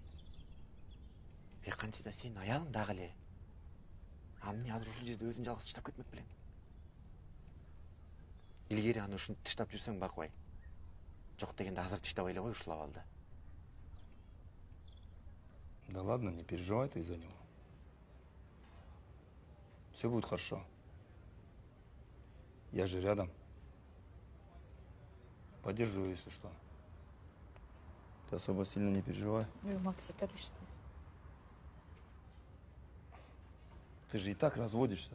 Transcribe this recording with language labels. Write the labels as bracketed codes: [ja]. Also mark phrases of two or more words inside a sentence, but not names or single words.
[ky] Канчада сенин аялың дагы эле. Амне азыр ушул жерде өзүң жалгыз таштап кетмек белең. Илгери аны ушинтип таштап жүрсөң Бакбай. Жок дегенде азыр таштабай эле кой ушул абалда. [ru] Да ладно, не переживай ты из-за него. Все будет хорошо. Я же рядом. Поддержу, если что. Ты особо сильно не переживай. Макс, конечно. Ты же и так разводишься.